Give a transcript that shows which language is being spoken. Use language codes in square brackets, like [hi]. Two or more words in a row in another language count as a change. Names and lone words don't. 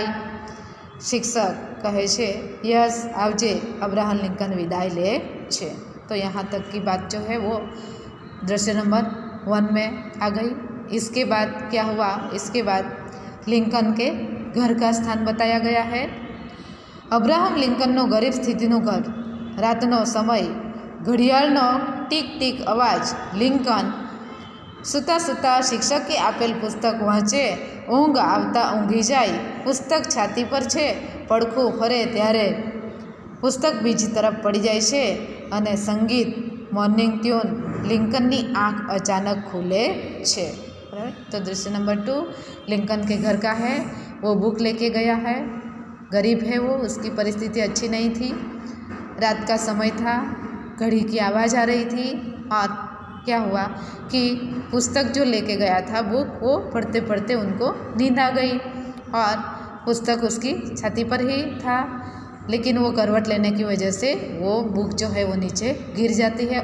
[gu] શિક્ષક કહે છે યસ આવજે। અબ્રાહમ લિંકન વિદાય લે છે। [hi] तो यहाँ तक की बात जो है वो दृश्य नंबर 1 में आ गई। इसके बाद क्या हुआ, इसके बाद लिंकन के घर का स्थान बताया गया है। [gu] અબ્રાહમ લિંકનનો ગરીબ સ્થિતિનો ઘર, રાતનો સમય, ઘડિયાળનો ટીક ટીક અવાજ। લિંકન સૂતા સૂતા શિક્ષકે આપેલ પુસ્તક વાંચે, ઊંઘ આવતા ઊંઘી જાય। પુસ્તક છાતી પર છે, પડખું ફરે ત્યારે પુસ્તક બીજી તરફ પડી જાય છે અને સંગીત [en] morning tune [gu] लिंकन की आँख अचानक खुले छे। [hi] तो दृश्य नंबर 2 लिंकन के घर का है। वो बुक लेके गया है, गरीब है वो, उसकी परिस्थिति अच्छी नहीं थी, रात का समय था, घड़ी की आवाज़ आ रही थी, और क्या हुआ कि पुस्तक जो लेके गया था बुक, वो पढ़ते पढ़ते उनको नींद आ गई और पुस्तक उसकी छाती पर ही था, लेकिन वो करवट लेने की वजह से वो बुक जो है वो नीचे गिर जाती है।